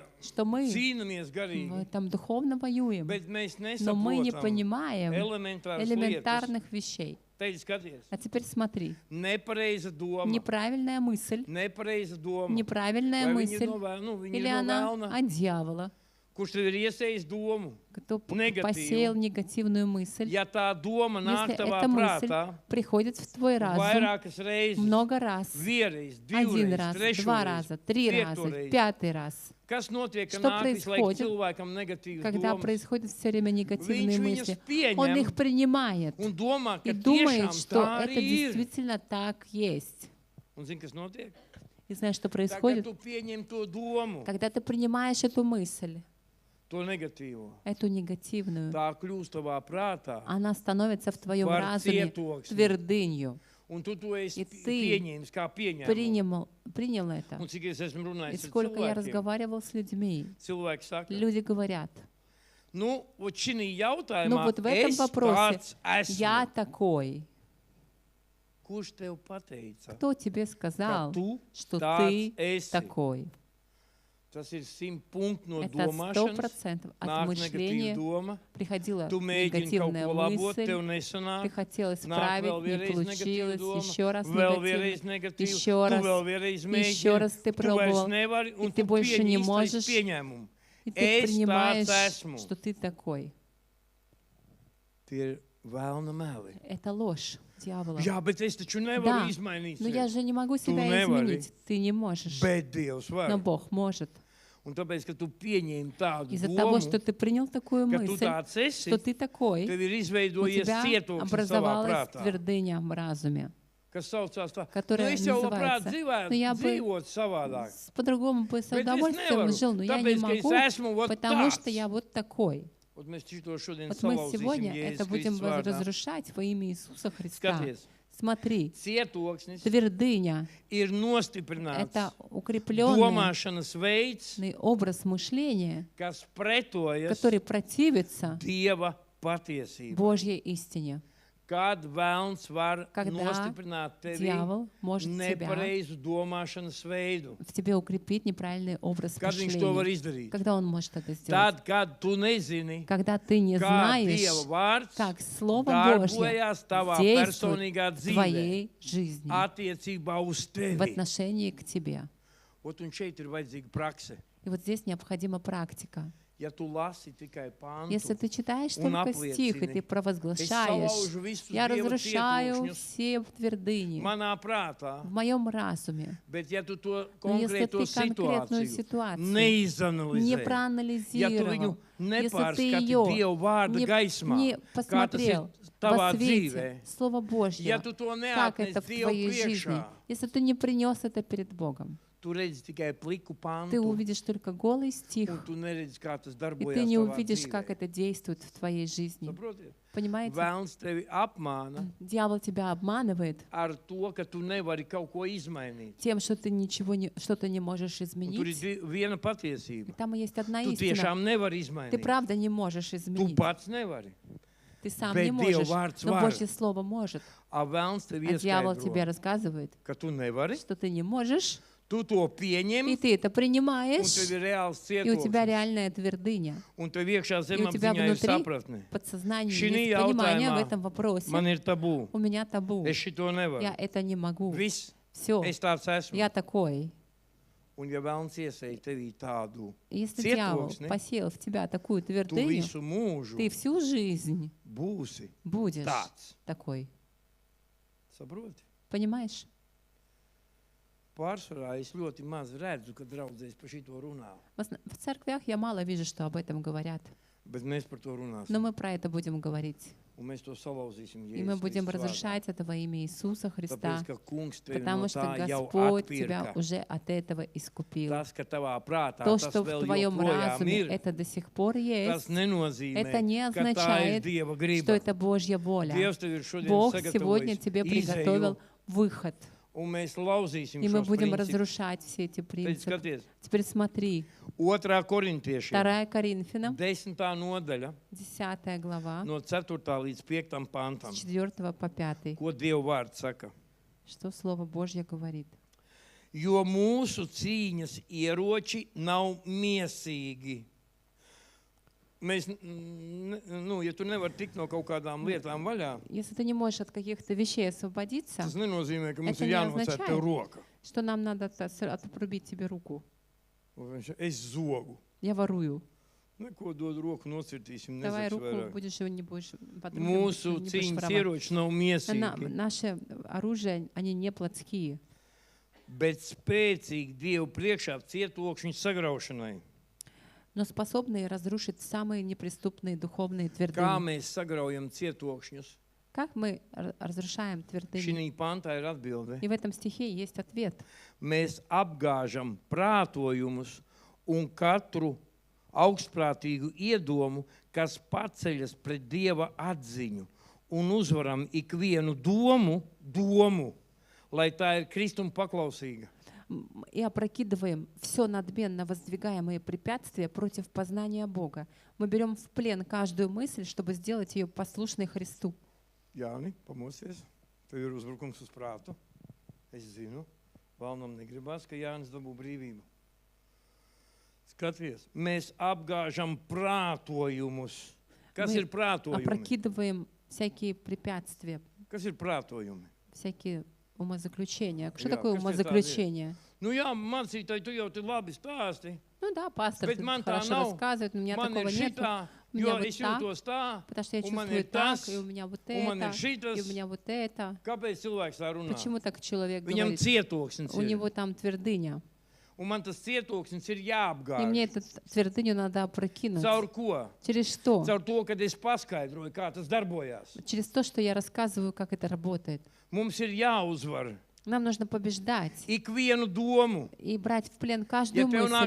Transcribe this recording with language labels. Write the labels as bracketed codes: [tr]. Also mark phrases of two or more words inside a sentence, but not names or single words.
[ru] что мы [lv] cīnāmies [ru] в [lv] garīgi, [ru] этом духовно воюем, [lv] bet mēs [ru] но мы не [lv] nesaprotam [ru] понимаем [lv] elementāras lietas. [ru] элементарных вещей. [lv] Te skaties, [ru] А теперь смотри. [lv] nepareiza doma, [ru] Неправильная мысль, [lv] nepareiza doma. [ru] неправильная [lv] Vai viņi ir [ru] мысль, [lv] no vēl- nu, viņi [ru] или [lv] ir no [ru] она [lv] vēlna, [ru] от дьявола, [lv] kurš tev ir iesējis domu. [ru] кто Негативу. посеял негативную мысль. [lv] Ja tā doma nāk [ru] Если [lv] tavā [ru] эта мысль [lv] prātā [ru] приходит в твой разум [lv] vairākas reizes, [ru] много раз, [lv] vienreiz, [ru] один [lv] divreiz, [ru] раз, [lv] trešreiz, [ru] два раза, три раза, [lv] piektoreiz, [ru] пятый раз, [lv] kas notiek, ka [ru] Что [lv] nāk visu laiku [ru] происходит, [lv] cilvēkam negatīvas [ru] когда [lv] domas? [ru] происходят все время негативные [lv] Viņš [ru] мысли, [lv] viņus [ru] он [lv] pieņem [ru] их принимает [lv] un domā, ka [ru] и думает, [lv] tiešām [ru] что [lv] tā [ru] это [lv] arī ir. [ru] действительно так есть. [lv] Un zini, kas notiek? [ru] И знаешь, что [lv] Tā kā [ru] происходит? [lv] tu pieņem to domu, [ru] Когда ты принимаешь эту мысль, [lv] to negatīvo, [ru] эту негативную, [lv] tā kļūst tavā prātā. [ru] она становится в твоем [lv] Par [ru] разуме [lv] cietoksni. [ru] твердынью. [lv] Un tu to esi [ru] И ты [lv] pieņēmis kā pieņēmumu. [ru] Принял это. [lv] Un cik es esmu [ru] И [lv] runājis ar [ru] сколько я [lv] cilvēkiem, [ru] разговаривал с людьми, [lv] cilvēki saka, [ru] люди говорят, [lv] nu, вот šī jautājumā [ru] ну вот в этом [lv] es [ru] вопросе [lv] tāds esmu. [ru] я такой. [lv] Kurš tev pateica, [ru] Кто тебе [lv] ka [ru] сказал, [lv] tu [ru] что [lv] tāds [ru] ты [lv] esi? [ru] такой? [lv] Tas ir 100 punkti no [ru] Это [lv] domāšanas. [ru] 100% от [lv] Nāk negatīva [ru] мышления [lv] doma, [ru] приходила [lv] tu mēģini kaut [ru] негативная [lv] ko labot, tev [ru] мысль, [lv] nesanāk. [ru] ты хотел [lv] Nāk [ru] исправить, [lv] vēl [ru] не [lv] vienreiz negatīva [ru] получилось, [lv] doma, [ru] еще раз [lv] vēl vienreiz [ru] негативно, [lv] negatīva, [ru] еще [lv] tu [ru] раз, [lv] vēl vienreiz [ru] еще [lv] mēģini, [ru] раз ты [lv] tu vairs [ru] пробовал, [lv] nevari, un [ru] и ты [lv] tu [ru] больше не [lv] pieņem [ru] можешь, [lv] pieņēmumu. [ru] и ты [lv] Es [ru] принимаешь, [lv] tāds esmu. [ru] что ты такой. [lv] Tie ir vēlna meli. [ru] Это ложь дьявола. [lv] Jā, bet es taču [ru] Да, [lv] nevaru izmainīt [ru] но я [lv] sevi. [ru] же не могу себя [lv] nevari. [ru] изменить. Ты не можешь, [lv] Bet Dievs var. [ru] но Бог может. [lv] Un tāpēc, ka tu pieņēmi tādu [ru] Из-за того, [lv] domu, [ru] что ты принял такую [lv] ka tu [ru] мысль, [lv] tāds esi, [ru] что ты такой, [lv] tev ir [ru] у [lv] izveidojies [ru] тебя [lv] cietoksnis savā [ru] образовалась [lv] prātā. [ru] твердыня в разуме, [lv] Kas saucās tā, [ru] которая [lv] es jau labprāt [ru] называется, я бы [lv] dzīvot savādāk. [ru] по-другому бы с [lv] Bet es [ru] удовольствием [lv] nevaru, [ru] жил, но я не [lv] tāpēc, ka es [ru] могу, [lv] esmu vot [ru] потому что [lv] tāds. [ru] я вот такой. [lv] Un mēs šito šodien [ru] Вот мы [lv] salauzīsim [ru] сегодня [lv] Jēzus [ru] это будем [lv] Kristus vārdā. [ru] разрушать во имя Иисуса Христа. [lv] Skaties, [ru] Смотри, [lv] cietoksnis [ru] твердыня [lv] ir nostiprināts [ru] это укрепленный [lv] domāšanas veids, [ru] образ мышления, [lv] kas pretojas [ru] который противится [lv] Dieva patiesībai. [ru] Божьей истине. [lv] Kad vēlns var [ru] Когда [lv] nostiprināt tevi [ru] дьявол может тебя, [lv] nepareizu domāšanas veidu. [ru] в тебе укрепить неправильный образ [lv] Kad viņš to var [ru] мышления. [lv] izdarīt? [ru] Когда он может это сделать? [lv] Tad, kad tu nezini, [ru] Когда ты не [lv] kā [ru] знаешь, [lv] Dieva vārds [ru] как Слово Божье [lv] darbojās tavā [ru] действует [lv] personīgā [ru] в [lv] dzīvē [ru] твоей жизни, [lv] attiecībā uz [ru] в [lv] tevi. [ru] отношении к тебе. [lv] Ot, un šeit ir vajadzīga prakse. [ru] И вот здесь необходима практика. [lv] Ja tu lasi tikai [ru] Если [lv] pantu, [ru] ты читаешь [lv] un [ru] только стих, и [lv] apliecini, [ru] ты [lv] es [ru] провозглашаешь, [lv] salaužu visus [ru] я [lv] Dieva [ru] разрушаю [lv] cietokšņus [ru] все твердыни [lv] manā prātā, [ru] в моем разуме. [lv] bet ja tu to [ru] Но если [lv] konkrēto [ru] ты конкретную [lv] situāciju [ru] ситуацию не [lv] neizanalizē, ja tu viņu [ru] проанализировал, если ты [lv] nepārskati [ru] ее [lv] Dieva vārda gaismā, [ru] не [lv] kā tas ir [ru] посмотрел [lv] tavā [ru] во [lv] dzīvē, [ru] свете Слова [lv] ja [ru] Божьего, [lv] tu to [ru] как [lv] neatnes [ru] это в [lv] Dievu [ru] твоей жизни, [lv] priekšā, [ru] если ты не принес это перед Богом, [lv] tu redzi tikai pliku [ru] ты [lv] pantu, [ru] увидишь только голый [lv] un [ru] стих, [lv] tu neredzi, kā tas [ru] и [lv] darbojas [ru] ты не [lv] tavā [ru] увидишь, [lv] dzīvē. [ru] как это действует в твоей жизни. [lv] Saprotiet? [ru] Понимаете? [lv] Vēlns tevi apmāna [ru] Дьявол тебя обманывает [lv] ar to, ka tu nevari kaut ko izmainīt. [ru] тем, что ты ничего не, что-то не можешь [lv] Un tur ir [ru] изменить. [lv] viena patiesība. [ru] Там есть одна [lv] Tu [ru] истина. [lv] tiešām nevari [ru] Ты [lv] izmainīt. [ru] правда не можешь [lv] Tu [ru] изменить. [lv] pats nevari. [ru] Ты сам [lv] Bet [ru] не [lv] Dieva [ru] можешь, [lv] vārds [ru] но [lv] var. [ru] Божье Слово может. [lv] A vēlns tevi [ru] А дьявол тебе [lv] ieskaidro, [ru] рассказывает, [lv] ka tu nevari. [ru] что ты не можешь, [lv] Tu to [ru] и [lv] pieņem, [ru] ты это [lv] un [ru] принимаешь, [lv] tev ir reāls [ru] и у тебя [lv] cietoklis. [ru] реальная твердыня. [lv] Un tev iekšā [ru] И у тебя [lv] zemapziņā ir [ru] внутри [lv] sapratne. [ru] подсознание [lv] Šī [ru] есть понимание в [lv] jautājumā [ru] этом вопросе. [lv] man ir tabū. [ru] У меня табу. [lv] Es šito nevaru. [ru] Я это не могу. [lv] Viss. [ru] Все, [lv] Es tāds esmu. [ru] я такой. [lv] Un ja vēlns iesēja tevī tādu, [ru] Если дьявол [lv] Cietoksni. [ru] посеял в тебя такую [lv] tu [ru] твердыню, [lv] visu mūžu [ru] ты всю жизнь [lv] būsi [ru] будешь [lv] tāds. [ru] такой. [lv] Saproti? [ru] Понимаешь? [lv] Pārsvarā es ļoti maz redzu, kad draudzēs par šito runā. [ru] В церквях я мало вижу, что об этом говорят. [lv] Bet mēs par to runāsim. [ru] Но мы про это будем говорить. [lv] Un mēs to salauzīsim [ru] И мы [lv] Jēzus [ru] будем [lv] Kristus vārdā. [ru] разрушать это во имя Иисуса Христа, [lv] Tāpēc, ka kungs tevi no [ru] потому что [lv] tā jau [ru] Господь тебя [lv] atpirka. [ru] уже от этого искупил. [lv] Tas, ka tavā prātā [ru] То, [lv] tas [ru] что в [lv] vēl [ru] твоем [lv] joprojām [ru] разуме [lv] ir, [ru] это до сих пор [lv] tas [ru] есть, [lv] nenozīmē, [ru] это не [lv] ka tā ir [ru] означает, [lv] Dieva [ru] что [lv] griba. [ru] это Божья воля. [lv] Dievs tev ir šodien [ru] Бог сегодня [lv] sagatavojis [ru] тебе [lv] izēju, [ru] приготовил выход. [lv] un mēs lauzīsim [ru] И мы [lv] šos [ru] будем [lv] principus. [ru] разрушать все эти [lv] Tad [ru] принципы. [lv] skaties, [ru] Теперь смотри, [lv] 2. korintiešiem, [ru] 2 Коринфянам, [lv] 10. nodaļa, [ru] 10 глава, [lv] no 4. līdz 5. pantam. [ru] с 4 по 5. [lv] Ko Dieva vārds saka? [ru] Что Слово Божье говорит? [lv] Jo mūsu cīņas ieroči nav miesīgi. Mēs, ja tu nevari tikt no kaut kādām lietām vaļā, [ru] Если ты не можешь от каких-то вещей освободиться, [lv] tas nenozīmē, ka mums [ru] Это [lv] ir [ru] не [lv] jānocērt [ru] означает. [lv] tev roka. [ru] что нам надо отрубить тебе руку. [lv] Es zogu. [ru] Я ворую. [lv] Neko dod roku, nocirtīsim, [ru] Давай [lv] nezaks [ru] руку [lv] vairāk. [ru] будешь его не будешь [lv] Mūsu cīņas ieroči nav miesīgi, [ru] Наше оружие, они не плотские, [lv] bet spēcīgi Dievu priekšā cietokšņu sagraušanai. [ru] но способные разрушить самые неприступные духовные [lv] Kā [ru] твердыни. [lv] mēs sagraujam cietokšņus? [ru] Как мы разрушаем твердыни? [lv] Šī pantā ir atbilde. [ru] И в этом стихе есть ответ. [lv] Mēs apgāžam prātojumus un katru augstprātīgu iedomu, kas paceļas pret Dieva atziņu, un uzvaram ikvienu domu, lai tā ir Kristum paklausīga. [ru] И опрокидываем все надменно воздвигаемые препятствия против познания Бога. Мы берем в плен каждую мысль, чтобы сделать ее послушной Христу. [lv] Jāni, pamosies. Tev ir uzbrukums uz prātu. Es zinu, valnam negribas, ka Jānis dabū brīvību. Skaties, mēs apgāžam prātojumus. Kas [ru] Мы [lv] ir prātojumi? [ru] опрокидываем всякие препятствия, [lv] Kas ir prātojumi? [ru] всякие умозаключения. Что [lv] Jā, [ru] такое [lv] kas tie [ru] умозаключение? [lv] Nu jā, mācītāji, tu jau te labi stāsti. [ru] Ну да, пастор [lv] Bet [ru] тут [lv] man tā [ru] хорошо [lv] nav. [ru] рассказывает, но у меня [lv] Man [ru] такого [lv] ir [ru] нет. [lv] šitā, [ru] У меня [lv] jo [ru] вот [lv] es [ru] так, [lv] jūtos tā, [ru] потому что я [lv] un man [ru] чувствую [lv] ir [ru] так, [lv] tas, [ru] и у меня вот [lv] un man ir [ru] это, и [lv] šitas. [ru] у меня вот это. [lv] Kāpēc cilvēks tā runā? [ru] Почему так человек [lv] Viņam [ru] говорит? [lv] cietoksnis [ru] У [lv] ir. [ru] него там твердыня. [lv] Un man tas cietoksnis ir [ru] И мне [lv] jāapgāž. [ru] эту твердыню надо опрокинуть. [lv] Caur ko? [ru] Через что? [lv] Caur to, kad es paskaidroju, kā tas darbojās. [ru] Через то, что я рассказываю, как это работает. [lv] Mums ir jāuzvar [ru] Нам нужно побеждать [lv] ikvienu domu. [ru] и брать в плен [lv] Ja [ru] каждую [lv] tev nāk